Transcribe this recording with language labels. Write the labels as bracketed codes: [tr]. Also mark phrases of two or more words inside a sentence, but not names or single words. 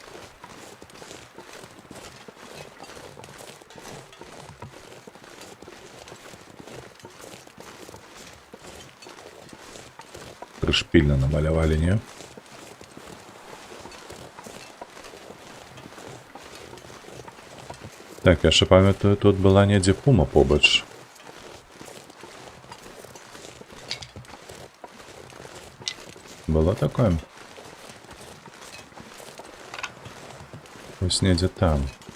[uk] Пришпильно намалевали, не? Так, я ще пам'ятаю, тут була недзе пума побач. [ru] Было такое? [uk] Ось недзе там.